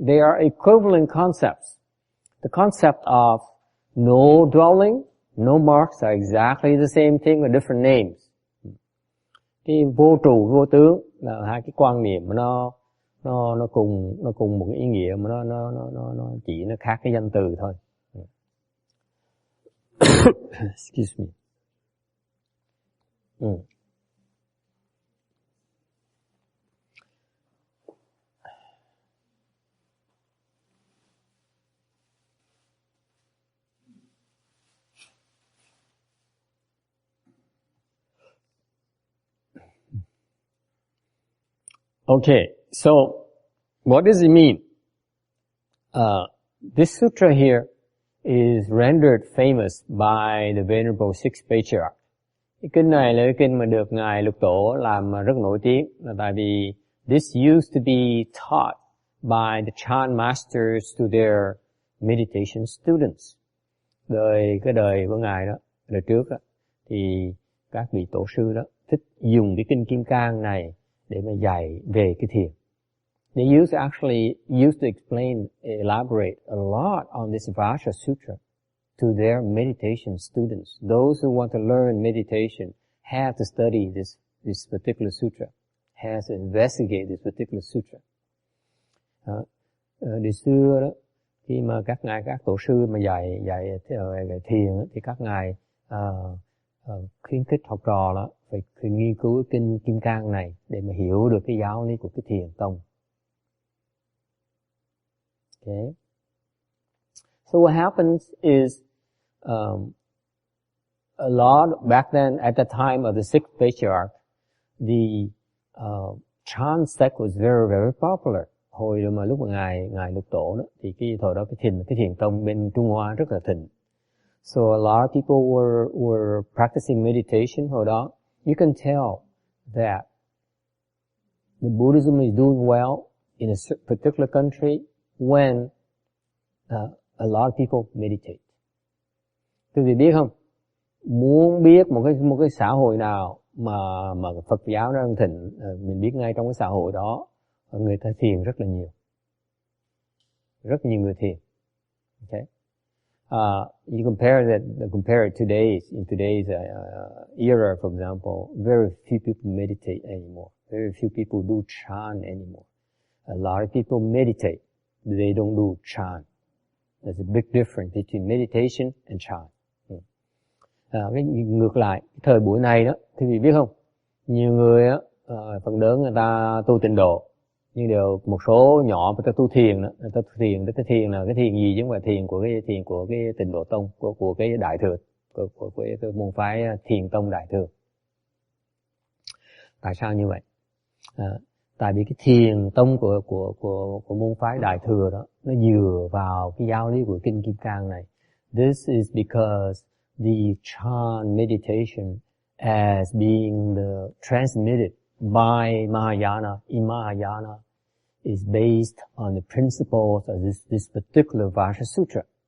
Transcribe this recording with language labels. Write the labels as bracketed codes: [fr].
[en] They are equivalent concepts. The concept of no dwelling, no marks are exactly the same thing with different names. [vi] Cái vô trụ, vô tướng là hai cái quan niệm mà nó cùng một cái ý nghĩa mà nó chỉ nó khác cái danh từ thôi. [en] Excuse me. Okay, so what does it mean? This sutra here is rendered famous by the Venerable Sixth Patriarch. [vi] Cái kinh này là cái kinh mà được Ngài Lục Tổ làm rất nổi tiếng, là tại vì [en] this used to be taught by the chant masters to their meditation students. [vi] Cái đời của Ngài đó, đời trước đó, thì các vị tổ sư đó thích dùng cái kinh Kim Cang này để mà dạy về cái thiền. [en] They used to explain, elaborate a lot on this Vajra Sutra. to their meditation students. Those who want to learn meditation have to study this particular sutra, has to investigate this particular sutra. [vi] Đi xưa đó, khi mà các tổ sư mà dạy thiền thì các ngài khuyến khích học trò đó phải nghiên cứu kinh Kim Cang này để mà hiểu được cái giáo lý của cái thiền tông. [en] Okay. So what happens is a lot back then at the time of the sixth patriarch, the Chan sect was very very popular. [vi] Hồi mà lúc mà ngài Lục Tổ đó thì thời đó cái thiền tông bên Trung Hoa rất là thịnh. [en] So a lot of people were practicing meditation [vi] hồi đó. [en] You can tell that the Buddhism is doing well in a particular country when a lot of people meditate. [vi] Quý vị biết không? Muốn biết một cái xã hội nào mà Phật giáo nó đang thịnh, mình biết ngay trong cái xã hội đó người ta thiền rất là nhiều. Rất nhiều người thiền. Okay? [en] You compare it in today's era, for example, very few people meditate anymore. Very few people do chant anymore. A lot of people meditate, but they don't do chant. There's a big difference between meditation and chant. [vi] Cái ngược lại, thời buổi này đó, quý vị biết không? Nhiều người á, phần lớn người ta tu tịnh độ, nhưng đều một số nhỏ người ta tu thiền đó, người ta thiền là cái thiền gì chứ không phải thiền của cái tịnh độ tông, của cái đại thừa, của cái môn phái thiền tông đại thừa. Tại sao như vậy? Tại vì cái thiền tông của môn phái đại thừa đó, nó dựa vào cái giáo lý của kinh Kim Cang này. [en] This is because the Chan meditation as being transmitted by Mahayana in Mahayana is based on the principles of this particular Vajra Sutra.